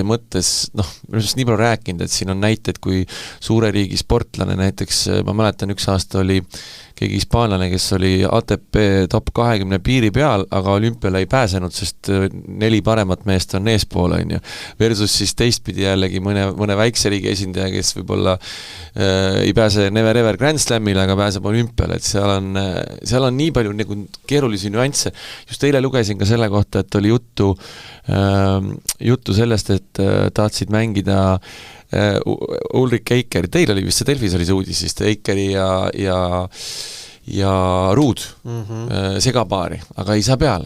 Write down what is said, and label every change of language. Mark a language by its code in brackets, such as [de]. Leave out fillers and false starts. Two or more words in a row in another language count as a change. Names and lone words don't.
[et] mõttes, ma olen nii palju rääkinud, et siin on näited, kui suure riigi sportlane, näiteks ma mäletan, üks aasta oli keegi hispaanlane, kes oli ATP top 20 piiri peal, aga olümpiale ei pääsenud, sest 4 paremat meest on eespool, versus siis teistpidi jällegi mõne väikse riigi esindaja, kes võib-olla ei pääse [en] never ever [et] Grand Slamile, aga pääseb olümpiale, et seal on nii palju nagu keerulisi nüansse. Just eile lugesin ka selle kohta, et oli juttu sellest, et tahtsid mängida Ulrik Eikeri, teil oli vist see Delfis oli see uudis, siis Eikeri ja Ruud segapaari, aga ei saa peale.